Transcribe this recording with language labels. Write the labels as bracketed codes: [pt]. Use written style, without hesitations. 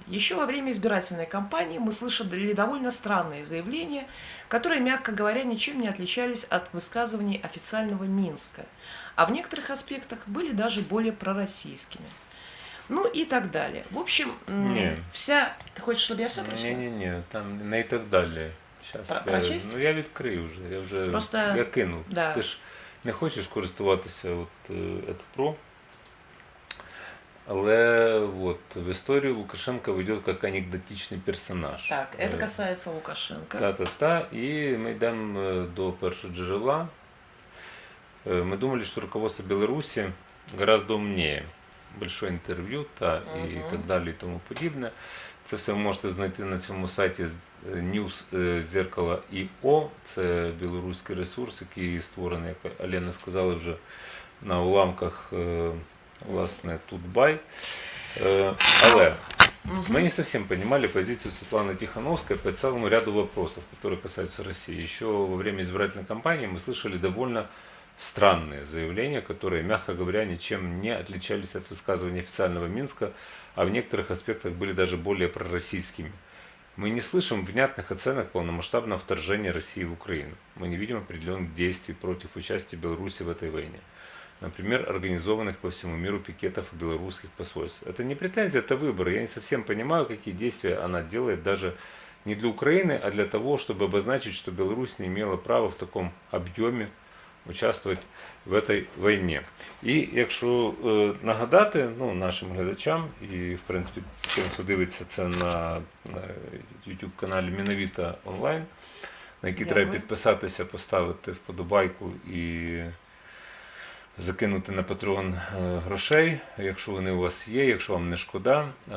[ru] Еще во время избирательной кампании мы слышали довольно странные заявления, которые, мягко говоря, ничем не отличались от высказываний официального Минска, а в некоторых аспектах были даже более пророссийскими. Ну и так далее. В общем, вся... Ты хочешь, чтобы я все прочла? Не, там не и так далее. [uk] Сейчас я відкрию вже, я вже Просто... я кинув. [ru] Да. [uk] Ти ж не хочеш користуватися Pro, але в історію Лукашенко веде як анекдотичний персонаж. [ru] Так, это касается Лукашенко. И мы идем [uk] до першоджерела. [ru] Мы думали, что руководство Беларуси гораздо умнее. Большое интервью, и так [uk] далі, і тому подібне. Це все ви можете знайти на цьому сайті News Зеркало.io. Це білоруський ресурс, який створений, як Алена сказала, вже на уламках, власне, Тутбай. Але [ru] мы не совсем понимали позицию Светланы Тихановской по целому ряду вопросов, которые касаются России. Еще во время избирательной кампании мы слышали довольно странные заявления, которые, мягко говоря, ничем не отличались от высказываний официального Минска, а в некоторых аспектах были даже более пророссийскими. Мы не слышим внятных оценок полномасштабного вторжения России в Украину. Мы не видим определенных действий против участия Беларуси в этой войне. Например, организованных по всему миру пикетов у белорусских посольств. Это не претензия, это выбор. Я не совсем понимаю, какие действия она делает даже не для Украины, а для того, чтобы обозначить, что Беларусь не имела права в таком объеме [uk] участвувати в цій війні. І якщо нагадати нашим глядачам, і в принципі тим, хто дивиться це на YouTube-каналі Міновіта онлайн, на який треба підписатися, поставити вподобайку і закинути на Patreon грошей, якщо вони у вас є, якщо вам не шкода.